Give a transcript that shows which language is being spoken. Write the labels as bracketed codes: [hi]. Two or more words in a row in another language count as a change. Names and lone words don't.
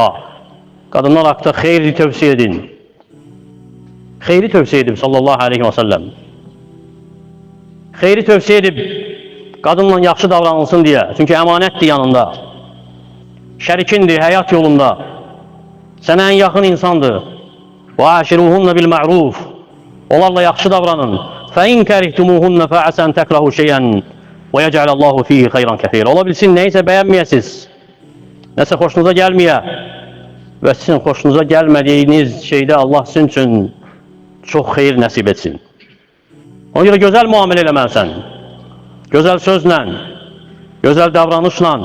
[az] Qadınlar haqda xeyri tövsiyə edin. Xeyri tövsiyə edib [ar] صلى الله عليه و سلم. [az] Xeyri tövsiyə edib qadınla yaxşı davranılsın deyə. Çünki əmanətdir yanında. Şərikindir həyat yolunda. Sənə ən yaxın insandır. [ar] وَعَاشِرُوهُنَّ بِالْمَعْرُوفِ [az] Onlarla yaxşı davranın. [ar] فَاِنْ كَرِهْتُمُوهُنَّ فَعَسَنْ تَكْرَهُ شَيْئًا وَيَجْعَلَ اللّٰهُ ف۪يهِ خَيْرًا كَثِيرًا [tr] Ola bilsin neyse beğenmeyesiz, neyse hoşunuza gelmeye ve sizin hoşunuza gelmediğiniz şeyde Allah sizin için çok hayır nasip etsin. [az] Ona göre güzel muamele eləməlisən, güzel sözlə, güzel davranışla.